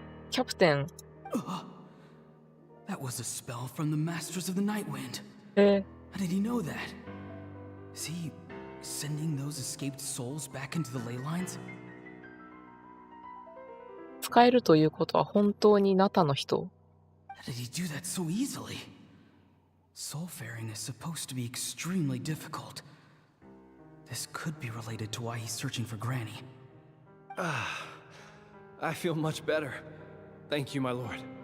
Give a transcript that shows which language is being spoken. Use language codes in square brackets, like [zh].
[en] Captain. That was a spell from the Masters of the Nightwind. How did he know that? Is he sending those escaped souls back into the ley lines? [ja] 使えるということは本当にナタの人。 [en] How did he do that so easily? Soulfaring is supposed to be extremely difficult. This could be related to why he's searching for Granny. I feel much better. Thank you, my lord.